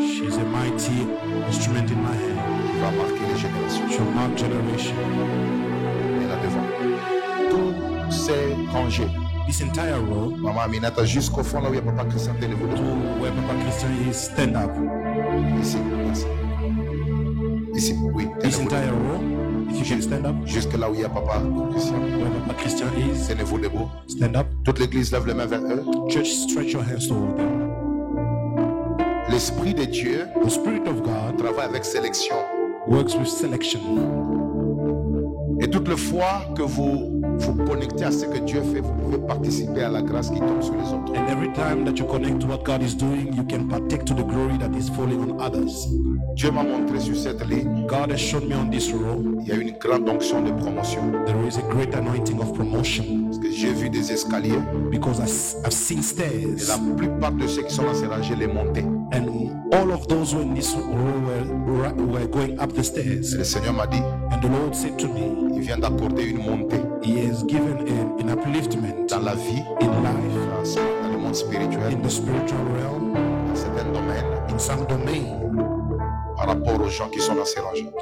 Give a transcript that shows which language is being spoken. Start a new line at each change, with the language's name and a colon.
English: She's a mighty instrument in my hand.
French: Il va marquer les générations.
English: She'll mark generation.
French: Et là devant. Tous ces rangées.
English: This entire row,
French: Maman Aminata, jusqu'au fond là où il y a Papa Christian Télévo.
English: to where Papa Christian is, stand up.
French: Ici, merci. Ici, oui.
English: This
French: Tenez-vous
English: entire row, if you can stand up,
French: debout. Jusque là où il y a Papa Christian.
English: where Papa Christian is,
French: Tenez-vous debout.
English: stand up.
French: Toute l'église lève les mains vers eux.
English: Church, stretch your hands toward them.
French: L'Esprit de Dieu
English: The Spirit of God
French: travaille avec sélection.
English: works with selection.
French: Et toute fois que vous vous connectez à ce que Dieu fait, vous pouvez participer à la grâce qui tombe sur les autres.
English: And every time that you connect to what God is doing, you can partake to the glory that is falling on others.
French: Dieu m'a montré sur cette ligne,
English: God has shown me on this row,
French: il y a une grande onction de promotion.
English: there is a great anointing of promotion.
French: Parce que j'ai vu des escaliers
English: Because I've seen
French: et
English: stairs.
French: la plupart de ceux qui sont dans ces rangées les montaient.
English: And all of those who in this row were going up the
French: Et
English: stairs.
French: le Seigneur m'a dit,
English: And the Lord said to me,
French: il vient d'accorder une montée
English: He has given an upliftment
French: dans la vie,
English: in life,
French: dans le monde spirituel,
English: in the spiritual realm,
French: dans certains domaines,
English: in some domain,
French: par rapport aux gens qui sont dans ces rangées.